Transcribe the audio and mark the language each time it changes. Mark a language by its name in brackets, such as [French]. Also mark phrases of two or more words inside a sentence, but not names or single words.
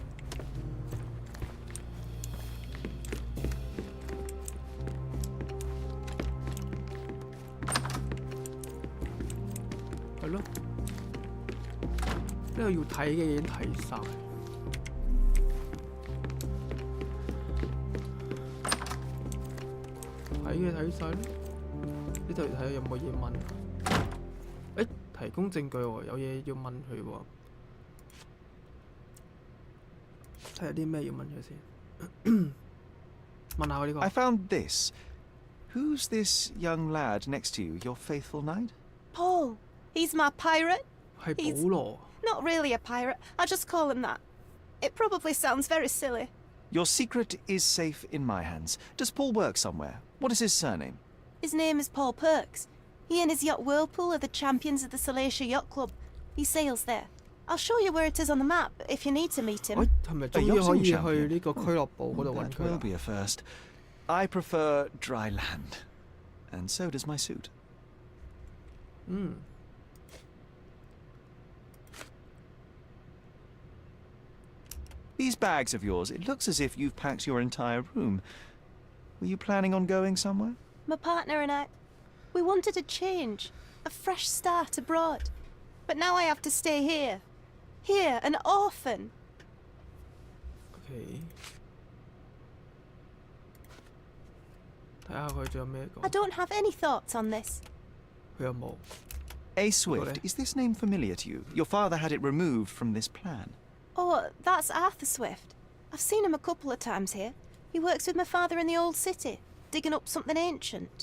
[Cantonese] 係咯，呢個要睇嘅已經睇晒，睇嘅睇晒啦。呢度睇下有冇嘢問。提供證據喎，有嘢要問佢喎。睇下啲咩要問佢先。問下佢呢個。 [English] I found this. Who's this young lad next to you? Your faithful knight? Paul. He's my pirate. [Cantonese] 係保羅。 [English] Not really a pirate. I just call him that. It probably sounds very silly. Your secret is safe in my hands. Does Paul work somewhere? What is his surname? His name is Paul Perks. He and his yacht Whirlpool are the champions of the Salacia Yacht Club. He sails there. I'll show you where it is on the map if you need to meet him. [Cantonese] 係咪終於可以去呢個俱樂部嗰度揾 [English] That [Cantonese] 佢 [English] will [Cantonese] 啦？ [English] be a first. I prefer dry land. And so does my suit. These bags of yours, it looks as if you've packed your entire room. Were you planning on going somewhere? My partner and I, we wanted a change, a fresh start abroad. But now I have to stay here. Here, an orphan. [Cantonese] OK。睇下佢仲有咩講。 [English] I don't have any thoughts on this. [Cantonese] 佢有冇？ [English] A Swift, is this name familiar to you? Your father had it removed from this plan. Oh, that's Arthur Swift. I've seen him a couple of times here. He works with my father in the old city, digging up something ancient.